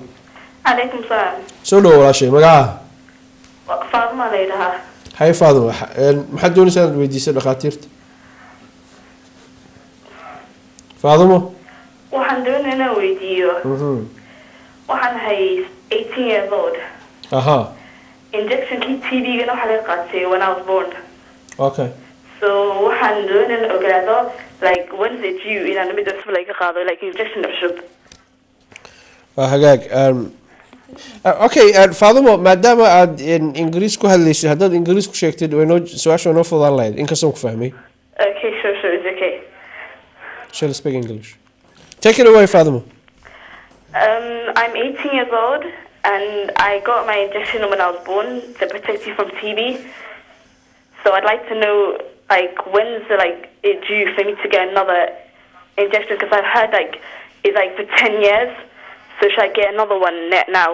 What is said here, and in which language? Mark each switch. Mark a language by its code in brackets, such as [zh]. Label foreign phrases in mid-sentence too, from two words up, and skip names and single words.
[ar] عليكم السلام [so] soo dhawo walaashay magacaha faaduma leedaha hay faaduma maxaad doonaysaa inaad weydiiso dhakhaatiirta faadumo waxaan doonaya inaan weydiiyo waxaan ahay [en] 18 years old [so] aha injectionkii TB-gana waxaa laga qaatay [en] when I was born [so] okay so waxaan doonaya in ogaado [en] like when is it due [so] inaan mid cusub laga qaado [en] like injection [so] cusub waa hagaag okay faadumo maadaama aad ingiriis ku hadlaysid haddaad ingiriis ku sheegtid su-aasha noo fudaan lahayd inkastoo ku fahmay [en] okay sure it's okay shall speak English take it away Faadumo I'm 18 years old and I got my injection when I was born to protect you from TB so I'd like to know like when's it due for me to get another injection because I've heard like it's like for 10 years so should I get another one now?